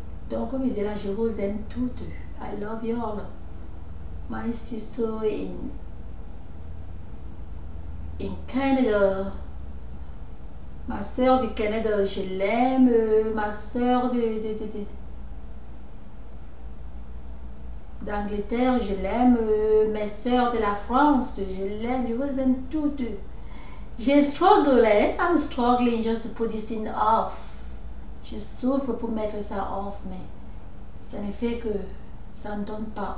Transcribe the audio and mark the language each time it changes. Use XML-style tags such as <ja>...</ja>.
<fr>Donc comme je disais là, je vous aime toutes.</fr> <en>I love you all. My sister in Canada.</en> <fr>Ma soeur du Canada, je l'aime. Ma soeur d'Angleterre, je l'aime. Mes soeurs de la France, je l'aime. Je vous aime toutes. J'ai strugglé.</fr> <en>I'm struggling just to put this thing off.</en> <fr>Je souffre pour mettre ça off, mais ça ne fait que ça ne donne pas.</fr>